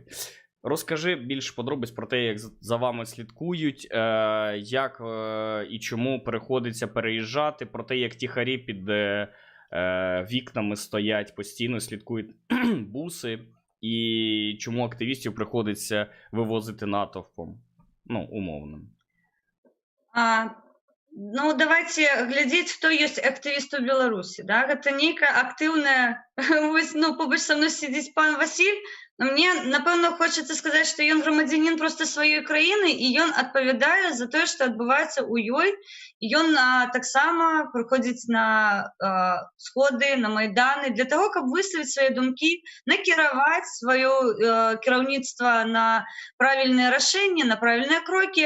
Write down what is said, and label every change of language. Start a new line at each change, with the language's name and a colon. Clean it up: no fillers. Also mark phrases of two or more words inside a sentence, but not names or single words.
Ukrainian: Розкажи більше подробиць про те, як за вами слідкують, як і чому приходиться переїжджати, про те, як тихарі під вікнами стоять, постійно слідкують буси, і чому активістів приходиться вивозити натовпом, ну, умовно. Ну, давайте глядеть, хто є активіст у Беларусі. Да?
Belarusian: Гэта нейкая актыўная... Ну, побач са мной сидіць пан Васіль, но мне, напэўна, хочацца сказаць, што ён грамадзянін проста сваёй краіны, і ён адпавядае за тое, што адбываецца ў ёй. І ён таксама прыходзіць на сходы, на майданы, для таго, каб выставіць свае думкі, накіраваць сваё кіраўніцтва на правільныя рашэнні, на правільныя крокі.